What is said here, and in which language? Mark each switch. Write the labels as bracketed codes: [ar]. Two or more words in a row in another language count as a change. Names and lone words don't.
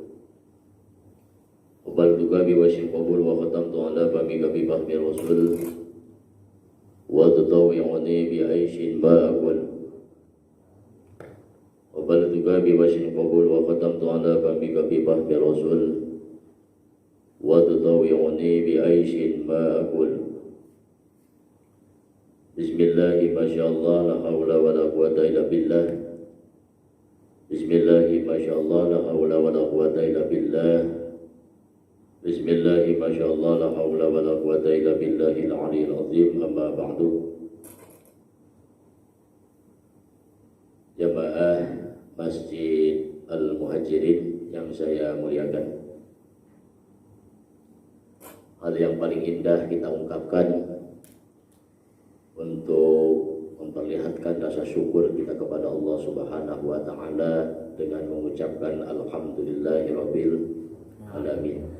[ar] قابلتك بوجه قبول وختمت على بابك بفم رسول وتطاوعني بعيش ما أقول. قابلتك بوجه قبول وختمت على بابك بفم رسول وتطاوعني بعيش ما أقول. بسم الله ما شاء الله لا حول ولا قوة إلا بالله. بسم الله ما شاء الله لا حول ولا قوة إلا بالله. بسم الله ما شاء الله لا حول ولا قوة إلا بالله العلي العظيم. أما بعد. [id] Jamaah Masjid Al-Muhajirin yang saya muliakan, hal yang paling indah kita ungkapkan untuk memperlihatkan rasa syukur kita kepada Allah [ar] سبحانه وتعالى [id] dengan mengucapkan [ar] الحمد لله رب العالمين.